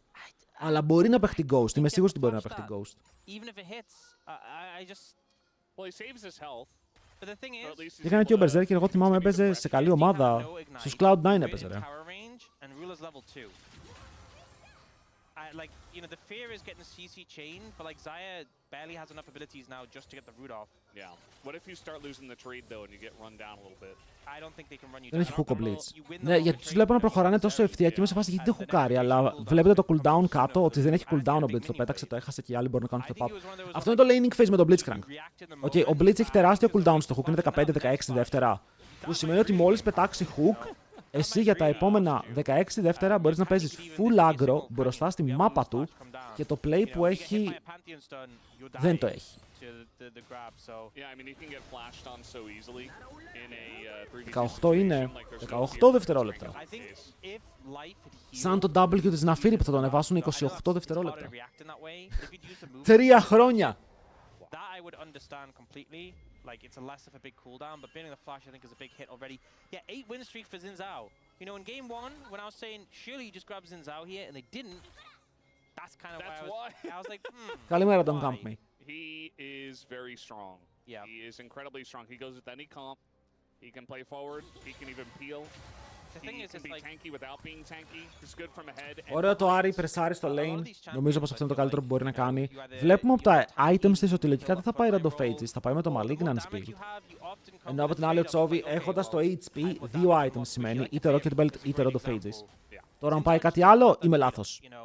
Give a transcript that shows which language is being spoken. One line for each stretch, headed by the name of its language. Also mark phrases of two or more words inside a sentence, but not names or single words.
Greek: Αλλά μπορεί να παίχει Ghost. Είμαι σίγουρος ότι μπορεί να παίχει Ghost. Είχαν και ο Berserker, εγώ θυμάμαι έπαιζε σε καλή ομάδα. Στους Cloud9 έπαιζε, ρε.
English: like, you know, the fear is getting CC chain, but like Xayah barely has enough abilities now just to get the root off. Yeah. What if you start losing the trade though and you get run down a little bit? I don't think they can run you
Greek: Δεν
English: down.
Greek: έχει hook ο Blitz.
English: You win the
Greek: Ναι,
English: long
Greek: γιατί
English: trade,
Greek: τους βλέπω να
English: but
Greek: προχωράνε τόσο ευθεία και είμαι σε φάση γιατί δεν χουκάρει, αλλά βλέπετε το cooldown κάτω, ότι δεν έχει cooldown ο Blitz. Το πέταξε, το έχασε και οι άλλοι μπορούν να κάνουν
English: step up.
Greek: Αυτό είναι το
English: laning phase
Greek: με τον Blitzcrank. Okay, ο Blitz έχει τεράστιο cooldown στο hook, είναι 15-16 δεύτερα. Που σημαίνει ότι μόλις πετάξει hook, εσύ για τα επόμενα 16 δεύτερα μπορείς να παίζεις
English: full aggro
Greek: μπροστά στη μάπα του και το play που έχει δεν το έχει. 18 είναι. 18 δευτερόλεπτα. Σαν το W της Ναφίρη που θα τον ανεβάσουν 28 δευτερόλεπτα. 3 χρόνια!
English: Like, it's a less of a big cooldown, but banning the flash, I think, is a big hit already. Yeah, 8 win streak for Xin Zhao. You know, in game 1, when I was saying, surely you just grab Xin Zhao here, and they didn't, that's kind of why I was like,
Greek: Καλημέρα, Don't Camp Me.
English: He is very strong. Yeah. He is incredibly strong. He goes with any comp. He can play forward. He can even peel. The thing is, can be like, tanky without being tanky. He's good from ahead.
Greek: Ωραίο το Άρη, πρεσάρει στο lane. Νομίζω πως αυτό είναι το καλύτερο που μπορεί να κάνει. Βλέπουμε από τα items της ότι λογικά δεν θα πάει Random Phages, θα πάει με το Malignance build. Ενώ από την άλλη ο Chovy έχοντας το HP, 2 items σημαίνει είτε Rocket Belt είτε Random Phages. Τώρα αν πάει κάτι άλλο, είμαι λάθος.